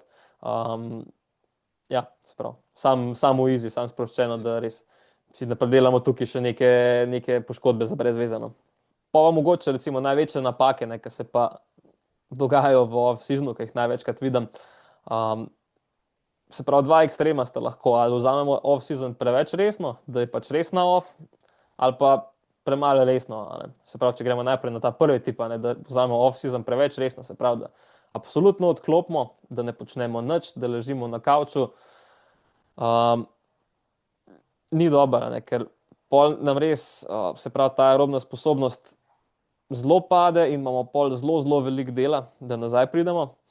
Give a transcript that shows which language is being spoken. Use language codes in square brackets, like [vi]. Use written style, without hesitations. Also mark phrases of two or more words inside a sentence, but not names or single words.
[sl] Ja, samo easy, samo sproščeno, da res si ne predelamo tukaj še neke poškodbe za brezvezano. Pa mogoče recimo največje napake, ki se pa dogajajo v off-seasonu, ki jih največkrat vidim. Se pravi, dva ekstrema sta lahko, ali vzamemo off-season preveč resno, da je pač res na off, ali pa premalo resno. Se pravi, če gremo najprej na ta prvi tip, da vzamemo off-season preveč resno, se pravi, da absolutno odklopimo, da ne počnemo nič, da ležimo na kavču. Ni dobro, ker pol nam res, se pravi, ta aerobna sposobnost zelo pade in imamo pol zelo veliko dela, da nazaj pridemo.